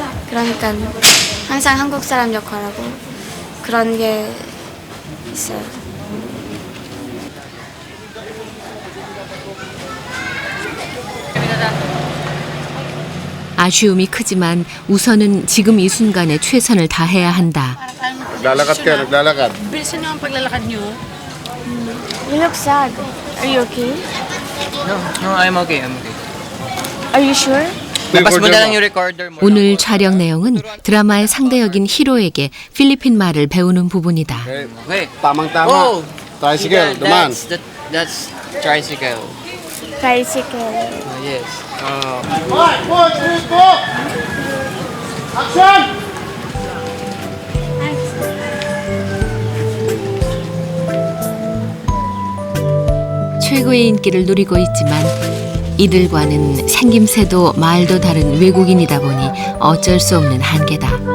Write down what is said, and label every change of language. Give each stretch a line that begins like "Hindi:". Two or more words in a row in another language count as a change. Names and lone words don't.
Korean: 그러니까 항상 한국 사람 역할하고 그런 게 있어요. 아쉬움이 크지만 우선은 지금 이 순간에 최선을 다해야 한다.
Filipino: Naglalakad ka, naglalakad. Bilisan nyo ang paglalakad nyo.
English: You look sad. Are you okay? No, I'm okay, I'm okay. Are you sure?
Filipino: Labas mo na lang yung recorder mo.
Korean: 오늘 촬영 내용은 드라마의 상대역인 히로에게 필리핀 말을 배우는 부분이다.
English: Okay.
Filipino: Tamang-tama. Oh! Tricycle, duman.
English: That's tricycle. Tricycle. Yes. 5, 4, 3, 2, action!
Korean: 최고의 인기를 누리고 있지만 이들과는 생김새도 말도 다른 외국인이다 보니 어쩔 수 없는 한계다.